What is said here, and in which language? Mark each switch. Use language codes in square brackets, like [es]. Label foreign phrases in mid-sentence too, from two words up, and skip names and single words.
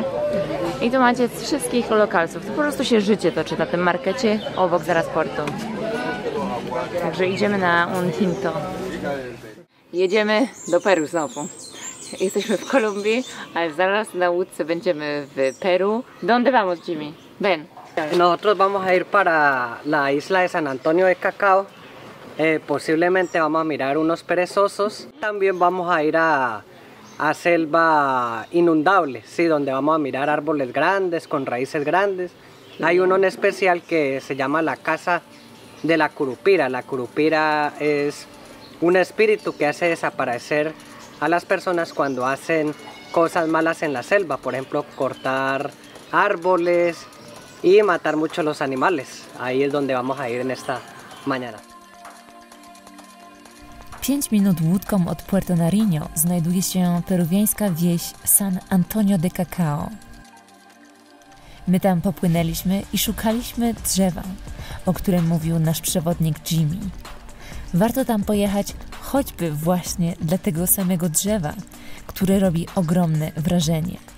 [pl] I tu macie wszystkich lokalców. To po prostu się życie toczy na tym markecie obok zaraz portu. Także idziemy na Un Tinto. Jedziemy do Peru znowu. Jesteśmy w Kolumbii, ale zaraz na łódce będziemy w Peru. [es] ¿Dónde vamos, Jimmy? Ven. Nosotros vamos a ir para la isla de San Antonio de Cacao. Posiblemente vamos a mirar unos perezosos. También vamos a ir a selva inundable, sí, donde vamos a mirar árboles grandes, con raíces grandes. Hay uno en especial que se llama la casa de la curupira. La curupira es un espíritu que hace desaparecer a las personas cuando hacen cosas malas en la selva, por ejemplo, cortar árboles y matar mucho los animales. Ahí es donde vamos a ir en esta mañana. [pl] 5 minut łódką od Puerto Nariño znajduje się peruwiańska wieś San Antonio de Cacao. My tam popłynęliśmy i szukaliśmy drzewa, o którym mówił nasz przewodnik Jimmy. Warto tam pojechać choćby właśnie dla tego samego drzewa, które robi ogromne wrażenie.